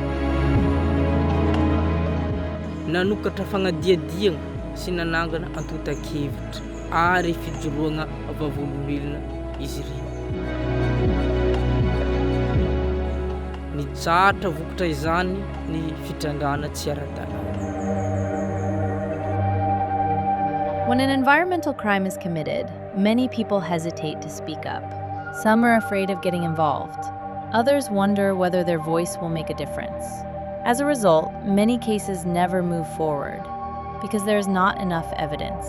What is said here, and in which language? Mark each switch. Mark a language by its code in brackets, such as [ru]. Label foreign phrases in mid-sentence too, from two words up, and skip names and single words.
[mg] Nanokatra fagnadiadiana sy nanangana antotan-kevitra ary fijoroana vavolombelona izy ireo. Nitsatra vokatra izany ny fitrandrana tsy ara-dalàna. [en] When an environmental crime is committed, many people hesitate to speak up. Some are afraid of getting involved. Others wonder whether their voice will make a difference. As a result, many cases never move forward because there is not enough evidence.